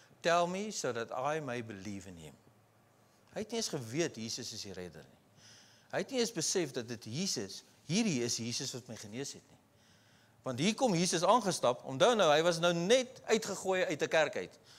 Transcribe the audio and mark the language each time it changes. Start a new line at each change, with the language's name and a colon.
English: Tell me so that I may believe in him.
Afrikaans: Hy het nie eens geweet, Jesus is die redder nie. Hy het nie eens besef dat dit Jesus, hierdie is Jesus wat my genees het nie. Want hier kom Jesus aangestap, onthou nou, hy was nou net uitgegooi uit die kerk uit.